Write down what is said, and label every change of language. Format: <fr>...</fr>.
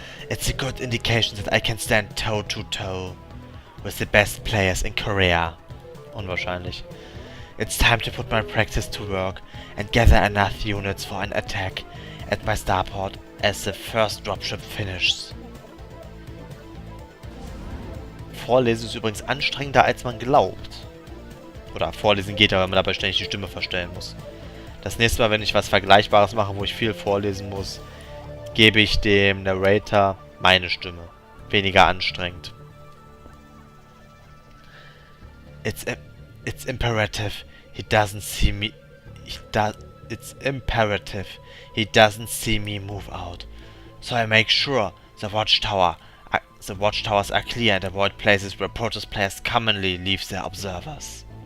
<en>It's a good indication that I can stand toe-to-toe with the best players in Korea.</en> <de>Unwahrscheinlich.</de> <en>It's time to put my practice to work and gather enough units for an attack at my starport as the first dropship finishes.</en> <de>Vorlesen ist übrigens anstrengender, als man glaubt. Oder vorlesen geht, aber man dabei ständig die Stimme verstellen muss. Das nächste Mal, wenn ich was Vergleichbares mache, wo ich viel vorlesen muss, gebe ich dem Narrator meine Stimme. Weniger anstrengend.</de> <en>It's imperative he doesn't see me. It's imperative he doesn't see me move out. So I make sure the watchtowers are clear and avoid places where Protoss players commonly leave their observers.</en>